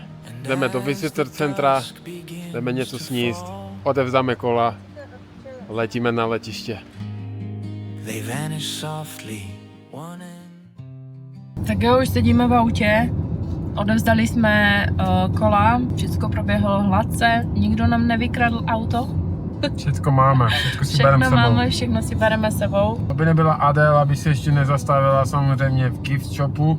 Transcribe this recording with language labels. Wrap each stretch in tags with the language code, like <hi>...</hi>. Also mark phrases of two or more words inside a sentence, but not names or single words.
<cs>Jdeme do visitor centra, jdeme něco sníst, odevzdáme kola, letíme na letiště. They vanish softly, one in. Tak jo, už sedíme v autě. Odevzdali jsme kola, všechno proběhlo hladce, nikdo nám nevykradl auto. Všechno máme, všechno si bereme Všechno sebou. máme, všechno si bereme sebou. Aby nebyla Adel, aby se ještě nezastavila samozřejmě v</cs> <en>gift shopu.</en>